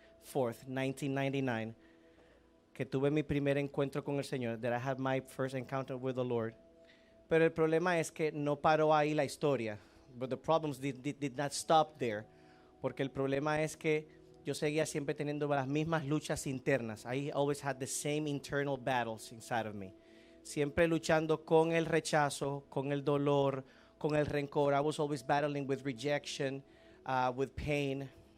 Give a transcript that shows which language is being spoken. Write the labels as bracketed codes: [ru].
[en] 4th, 1999, [es] que tuve mi primer encuentro con el Señor, [en] that I had my first encounter with the Lord. [es] Pero el problema es que no paró ahí la historia. [en] But the problems did not stop there. [es] Porque el problema es que yo seguía siempre teniendo las mismas luchas internas. [en] I always had the same internal battles inside of me. [es] Siempre luchando con el rechazo, con el dolor, con el rencor. [en] I was always battling with rejection, with pain.